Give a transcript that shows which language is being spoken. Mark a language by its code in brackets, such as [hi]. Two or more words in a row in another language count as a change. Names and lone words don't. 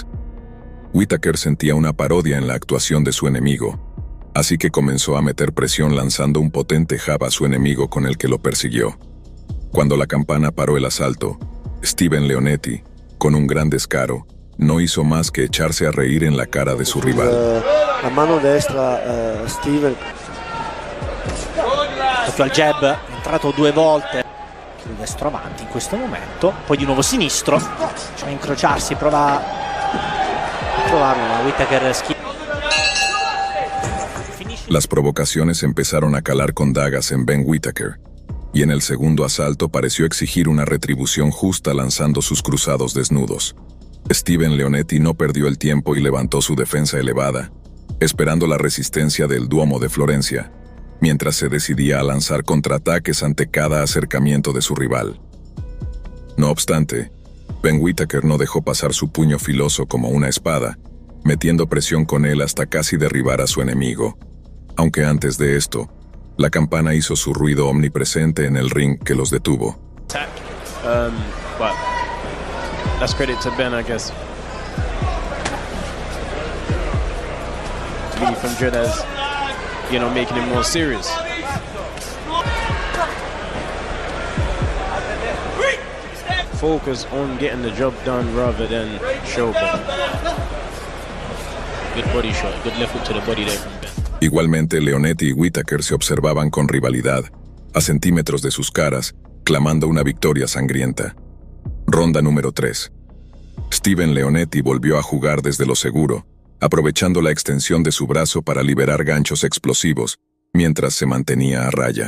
[es] Whittaker sentía una parodia en la actuación de su enemigo, así que comenzó a meter presión lanzando un potente jab a su enemigo con el que lo persiguió. Cuando la campana paró el asalto, Steven Leonetti, con un gran descaro, no hizo más que echarse a reír en la cara de su rival. [it] La mano destra, Steven. Fatto al jab, è entrato 2 volte. Il destro avanti in questo momento, poi di nuovo sinistro. Cioè a incrociarsi, prova a trovarlo, ma Whittaker [es] Las provocaciones empezaron a calar con dagas en Ben Whittaker, y en el segundo asalto pareció exigir una retribución justa lanzando sus cruzados desnudos. Steven Leonetti no perdió el tiempo y levantó su defensa elevada, esperando la resistencia del Duomo de Florencia, mientras se decidía a lanzar contraataques ante cada acercamiento de su rival. No obstante, Ben Whittaker no dejó pasar su puño filoso como una espada, metiendo presión con él hasta casi derribar a su enemigo. Aunque antes de esto, la campana hizo su ruido omnipresente en el ring que los detuvo. [en] But that's credit to Ben, I guess. Me from Dredas, making it more serious. Focus on getting the job done rather than show Ben. Good body shot, good left hook to the body there from Ben. [es] Igualmente, Leonetti y Whittaker se observaban con rivalidad, a centímetros de sus caras, clamando una victoria sangrienta. Ronda número 3. Steven Leonetti volvió a jugar desde lo seguro, aprovechando la extensión de su brazo para liberar ganchos explosivos, mientras se mantenía a raya.